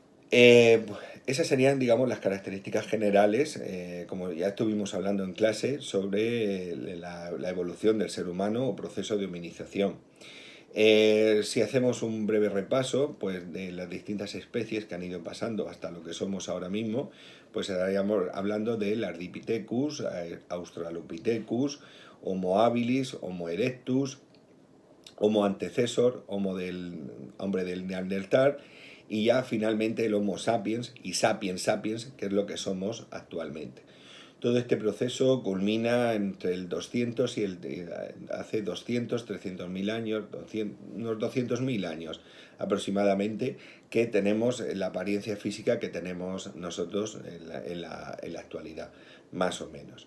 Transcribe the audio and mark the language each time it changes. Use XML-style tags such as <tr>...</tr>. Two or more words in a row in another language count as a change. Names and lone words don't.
<es>Eh, Esas serían, digamos, las características generales, como ya estuvimos hablando en clase, sobre la evolución del ser humano o proceso de hominización. Si hacemos un breve repaso pues, de las distintas especies que han ido pasando hasta lo que somos ahora mismo, pues estaríamos hablando del Ardipithecus, Australopithecus, Homo habilis, Homo erectus, Homo antecesor, Homo del hombre del Neandertal, y ya finalmente el Homo sapiens y Sapiens sapiens, que es lo que somos actualmente. Todo este proceso culmina entre el 200 y hace 200, 300.000 años, unos 200.000 años aproximadamente, que tenemos la apariencia física que tenemos nosotros en la actualidad, más o menos.</es>